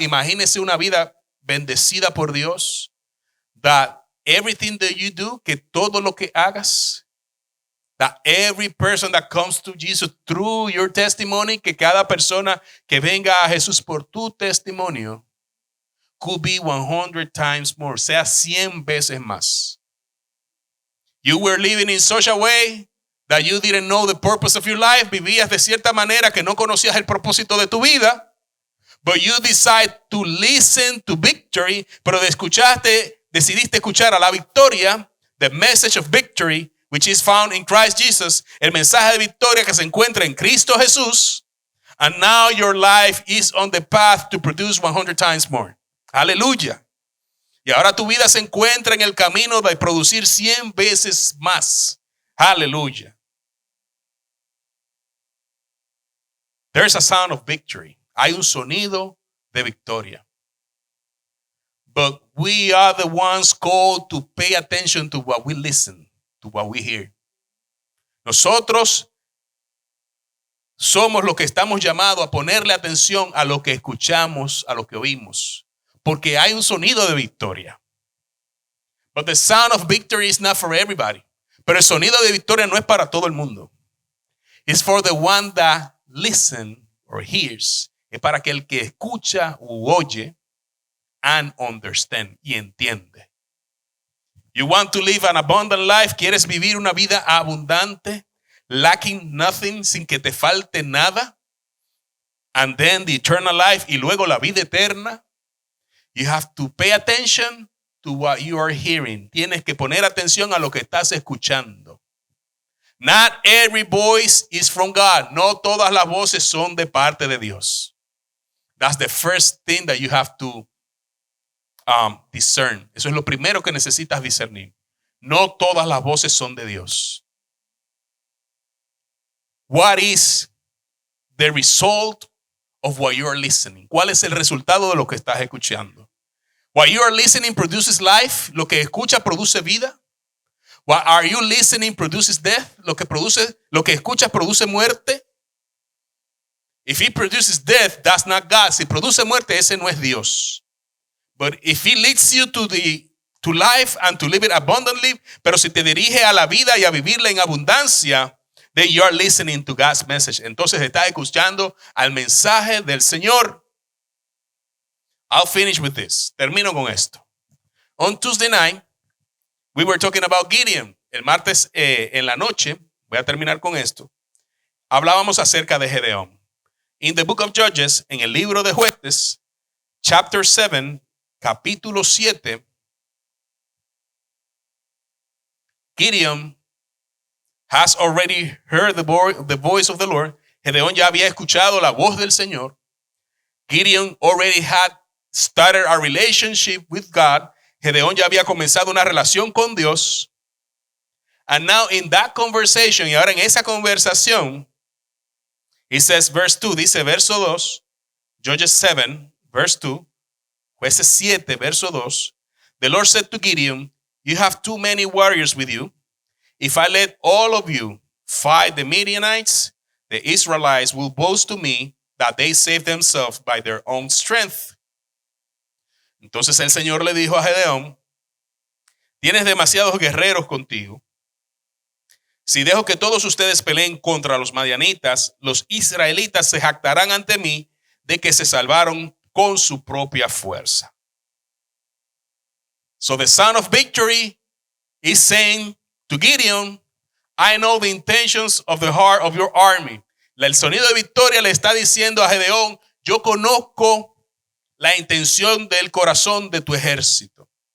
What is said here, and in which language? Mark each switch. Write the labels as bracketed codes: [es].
[es] Imagínese una vida bendecida por Dios. [en] That everything that you do, [es] que todo lo que hagas, [en] that every person that comes to Jesus through your testimony, [es] que cada persona que venga a Jesús por tu testimonio, [en] could be 100 times more, [es] sea 100 veces más. [en] You were living in such a way that you didn't know the purpose of your life. [es] Vivías de cierta manera que no conocías el propósito de tu vida. [en] But you decide to listen to victory. [es] Pero decidiste escuchar a la victoria, [en] the message of victory, which is found in Christ Jesus, [es] el mensaje de victoria que se encuentra en Cristo Jesús. [en] And now your life is on the path to produce 100 times more. [es] Aleluya. Y ahora tu vida se encuentra en el camino de producir 100 veces más. Aleluya. [en] There's a sound of victory. [es] Hay un sonido de victoria. [en] But we are the ones called to pay attention to what we listen, to what we hear. [es] Nosotros somos los que estamos llamados a ponerle atención a lo que escuchamos, a lo que oímos. Porque hay un sonido de victoria. [en] But the sound of victory is not for everybody. [es] Pero el sonido de victoria no es para todo el mundo. [en] It's for the one that listen or hears. [es] Es para aquel que escucha u oye [en] and understand [es] y entiende. [en] You want to live an abundant life? [es] ¿Quieres vivir una vida abundante? [en] Lacking nothing, [es] sin que te falte nada? [en] And then the eternal life [es] y luego la vida eterna? [en] You have to pay attention to what you are hearing. [es] Tienes que poner atención a lo que estás escuchando. [en] Not every voice is from God. [es] No todas las voces son de parte de Dios. [en] That's the first thing that you have to discern. [es] Eso es lo primero que necesitas discernir. No todas las voces son de Dios. [en] What is the result of what you are listening? [es] ¿Cuál es el resultado de lo que estás escuchando? [en] What you are listening produces life. [es] Lo que escucha produce vida. [en] What are you listening produces death. [es] Lo que escuchas produce muerte. [en] If he produces death, that's not God. [es] Si produce muerte, ese no es Dios. [en] But if he leads you to life and to live it abundantly, [es] pero si te dirige a la vida y a vivirla en abundancia, [en] then you are listening to God's message. [es] Entonces estás escuchando al mensaje del Señor. [en] I'll finish with this. [es] Termino con esto. [en] On Tuesday night, we were talking about Gideon. [es] El martes en la noche, voy a terminar con esto, hablábamos acerca de Gedeón. [en] In the book of Judges, [es] en el libro de Jueces, [en] chapter 7, [es] capítulo 7, [en] Gideon has already heard the voice of the Lord. [es] Gedeón ya había escuchado la voz del Señor. [en] Gideon already had started a relationship with God. [es] Gedeón ya había comenzado una relación con Dios. [en] And now in that conversation, [es] y ahora en esa conversación, [en] he says, verse 2, [es] dice verso 2, [en] Judges 7, verse 2, [es] Jueces 7, verso 2, [en] the Lord said to Gideon, you have too many warriors with you. If I let all of you fight the Midianites, the Israelites will boast to me that they saved themselves by their own strength. [es] Entonces el Señor le dijo a Gedeón, tienes demasiados guerreros contigo. Si dejo que todos ustedes peleen contra los madianitas, los israelitas se jactarán ante mí de que se salvaron con su propia fuerza. [en] So the son of victory is saying to Gideon, I know the intentions of the heart of your army. [es] El sonido de victoria le está diciendo a Gedeón, yo conozco la intención del corazón de tu ejército.